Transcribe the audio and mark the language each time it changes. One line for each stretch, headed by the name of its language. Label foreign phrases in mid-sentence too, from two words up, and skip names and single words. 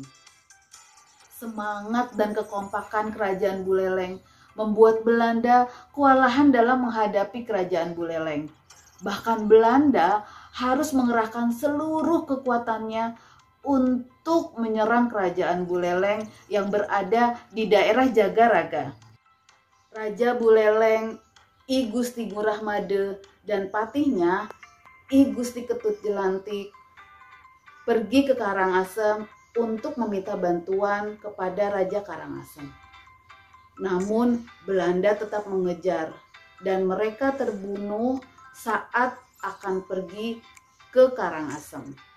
Indonesian: Semangat dan kekompakan kerajaan Buleleng membuat Belanda kewalahan dalam menghadapi kerajaan Buleleng. Bahkan Belanda harus mengerahkan seluruh kekuatannya untuk menyerang kerajaan Buleleng yang berada di daerah Jagaraga. Raja Buleleng, I Gusti Ngurah Made, dan patihnya I Gusti Ketut Jelantik pergi ke Karangasem untuk meminta bantuan kepada Raja Karangasem. Namun Belanda tetap mengejar dan mereka terbunuh saat akan pergi ke Karangasem.